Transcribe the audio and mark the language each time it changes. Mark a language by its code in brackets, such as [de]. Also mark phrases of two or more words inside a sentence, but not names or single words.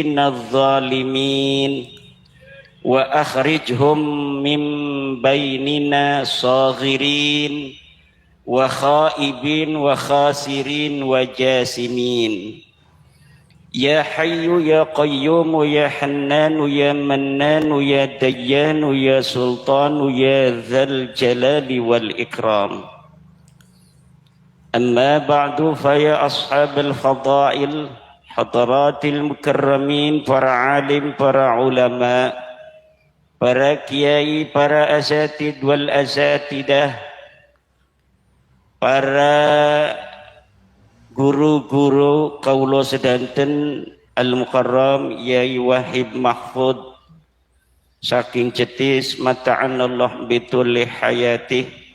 [ar] كاذبين الظالمين وأخرجهم من بيننا صاغرين وخائبين وخاسرين وجاسمين يا حي يا قيوم يا حنان يا منان يا ديان يا سلطان يا ذا الجلال والإكرام أما بعد فيا أصحاب الفضائل حضرات المكرمين [jv] para alim, para ulama, para kiai, para [ar] الأساتيذ والأساتيذة, [jv] para guru-guru kaulo sedanten al-mukarram Yai Wahib Mahfud saking Cetis [ar] متعنا الله بطول حياته,